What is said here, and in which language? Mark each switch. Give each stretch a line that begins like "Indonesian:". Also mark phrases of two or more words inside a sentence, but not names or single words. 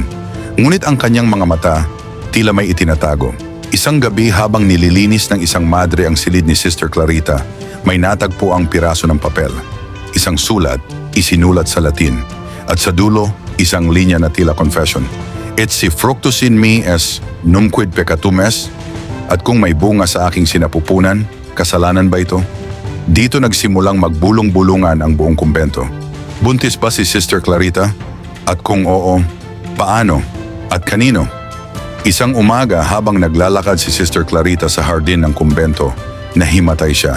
Filipino: Ngunit ang kanyang mga mata, tila may itinatago. Isang gabi habang nililinis ng isang madre ang silid ni Sister Clarita, may natagpo ang piraso ng papel. Isang sulat, isinulat sa Latin. At sa dulo, isang linya na tila confession.
Latin: Et si fructus in me es numquid peccatum est?
Filipino: At kung may bunga sa aking sinapupunan, kasalanan ba ito? Dito nagsimulang magbulong-bulungan ang buong kumbento. Buntis ba si Sister Clarita? At kung oo, paano? At kanino? Isang umaga habang naglalakad si Sister Clarita sa hardin ng kumbento, nahimatay siya.